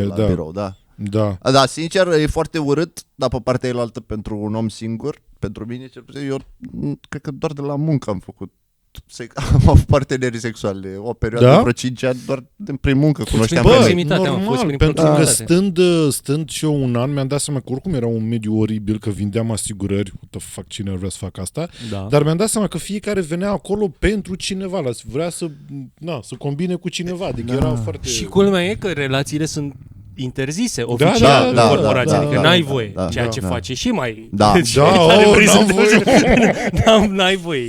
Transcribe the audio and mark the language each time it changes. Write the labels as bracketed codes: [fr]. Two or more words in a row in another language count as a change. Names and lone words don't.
[ro] birou, da, sincer, e foarte urât, dar pe partea elaltă pentru un om singur, pentru mine, cel puțin, eu cred că doar de la muncă am făcut. Am avut parteneri sexuale o perioadă de vreo 5 ani, doar prin muncă cunoșteam. Normal, pentru că stând și eu un an, mi-am dat seama că oricum era un mediu oribil, că vindeam asigurări, [en] what the fuck, [ro] cine ar vrea să facă asta, dar mi-am dat seama că fiecare venea acolo pentru cineva, vrea să combine cu cineva, adică era foarte... Și culmea e că relațiile sunt interzise oficial în corporație, adică n-ai voie, ceea ce face și mai... N-ai voie.